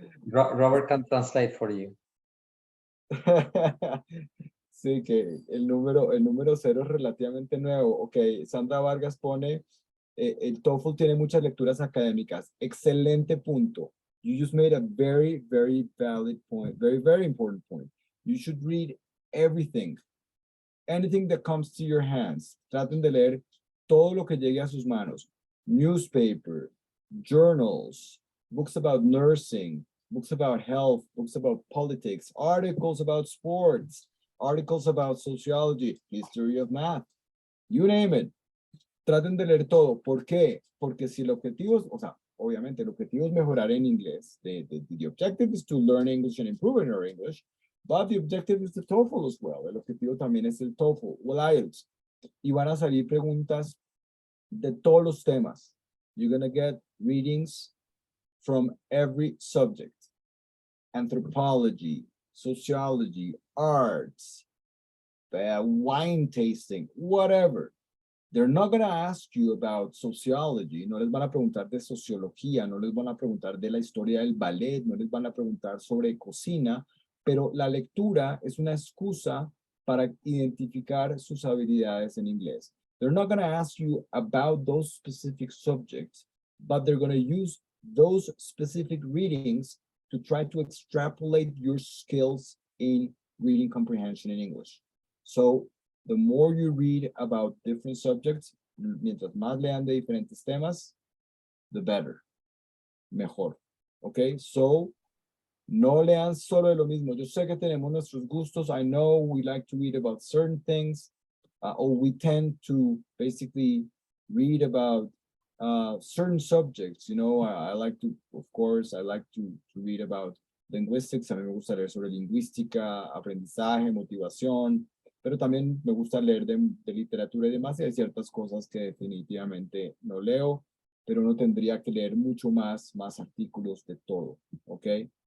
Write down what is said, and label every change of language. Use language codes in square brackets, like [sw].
[en] Robert can translate for you. [es] Sí, que el número 0 es relativamente nuevo. Ok, Sandra Vargas pone, el TOEFL tiene muchas lecturas académicas. Excelente punto. [en] You just made a very, very valid point. Very, very important point. You should read everything. Anything that comes to your hands. [es] Traten de leer todo lo que llegue a sus manos. [en] Newspaper, journals, books about nursing, books about health, books about politics, articles about sports, articles about sociology, history of math, you name it. [es] Traten de leer todo. ¿Por qué? Porque si el objetivo es, o sea, obviamente el objetivo es mejorar en inglés. [en] The objective is to learn English and improve in our English, but the objective is the TOEFL as well. [es] El objetivo también es el TOEFL o el IELTS. Y van a salir preguntas de todos los temas. [en] You're going to get readings from every subject. Anthropology, sociology, arts, wine tasting, whatever. They're not going to ask you about sociology. [es] No les van a preguntar de sociología, no les van a preguntar de la historia del ballet, no les van a preguntar sobre cocina, pero la lectura es una excusa para identificar sus habilidades en inglés. [en] They're not going to ask you about those specific subjects, but they're going to use those specific readings to try to extrapolate your skills in reading comprehension in English. So the more you read about different subjects, [es] mientras más lean de diferentes temas, [en] the better, mejor. [es] Okay, so no lean solo de lo mismo. Yo sé que tenemos nuestros gustos. [en] I know we like to read about certain things, or we tend to basically read about certain subjects. You know, I like to, of course, I like to read about linguistics. [es] A mí me gusta leer sobre lingüística, aprendizaje, motivación, pero también me gusta leer de literatura y demás, y hay ciertas cosas que definitivamente no leo, pero no tendría que leer mucho más artículos de todo, ¿ok?